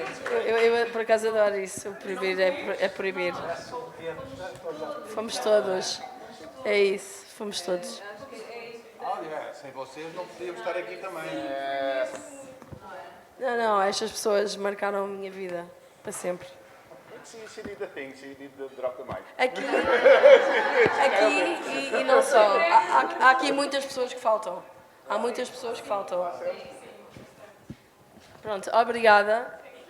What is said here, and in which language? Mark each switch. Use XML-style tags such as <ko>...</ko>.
<pt>Eu, por acaso adoro isso. O proibir é proibir. Fomos todos. É isso, fomos todos. Olha, sem vocês não podíamos estar aqui também. Não, estas pessoas marcaram a minha vida para sempre.</pt> <en>She did the thing, she did the drop the mic.</en> <pt>Aqui e não só. Há aqui muitas pessoas que faltam. Há muitas pessoas que faltam. Pronto, obrigada.</pt>